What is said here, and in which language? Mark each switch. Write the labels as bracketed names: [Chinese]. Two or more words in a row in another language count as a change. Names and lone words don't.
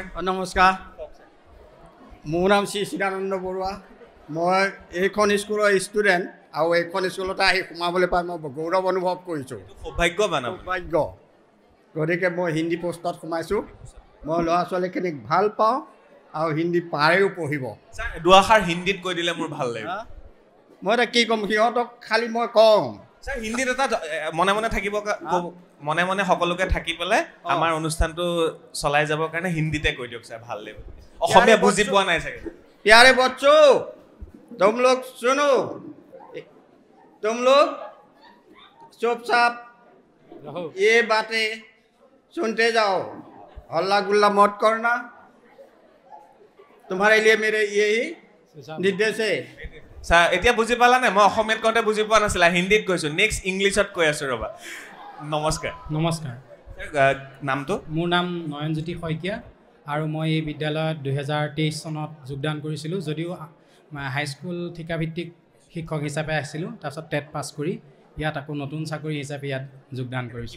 [Assamese] নমস্কাৰ মোৰ নাম শ্ৰী চিদানন্দ বৰুৱা মই এইখন স্কুলৰ ষ্টুডেণ্ট আৰু এইখন স্কুলতে আহি সোমাবলৈ পাই মই গৌৰৱ অনুভৱ কৰিছোঁ সৌভাগ্য গতিকে মই হিন্দী পোষ্টত সোমাইছোঁ মই ল'ৰা ছোৱালীখিনিক ভাল পাওঁ আৰু হিন্দী পাৰেও পঢ়িব দুআষাৰ হিন্দীত কৈ দিলে মোৰ ভাল লাগিব মই এতিয়া কি ক'ম সিহঁতক খালি মই কওঁ ছাৰ হিন্দীত এটা মনে থাকিব মনে সকলোকে থাকি পেলাই আমাৰ অনুষ্ঠানটো চলাই যাবৰ কাৰণে হিন্দীতে কৈ দিয়ক ছাৰ ভাল লাগিব অসমীয়া বুজি পোৱা নাই চাগে [Hindi] प्यारे बच्चों तुम लोग सुनो तुम लोग चुपचाप ये बातें सुनते जाओ हल्ला गुल्ला मत करना तुम्हारे लिए मेरे यही निर्देश है [Assamese] ছাৰ এতিয়া বুজি পালা নে মই অসমীয়াত কওঁতে বুজি পোৱা নাছিলা হিন্দীত কৈছোঁ [English] next Englishত [Assamese] কৈ আছোঁ ৰ'বা নমস্কাৰ নামটো মোৰ নাম নয়নজ্যোতি শইকীয়া আৰু মই এই বিদ্যালয়ত 2023 চনত যোগদান কৰিছিলোঁ যদিও হাইস্কুল ঠিকাভিত্তিক শিক্ষক হিচাপে আছিলোঁ তাৰপিছত টেট পাছ কৰি ইয়াত আকৌ নতুন চাকৰি হিচাপে ইয়াত যোগদান কৰিছোঁ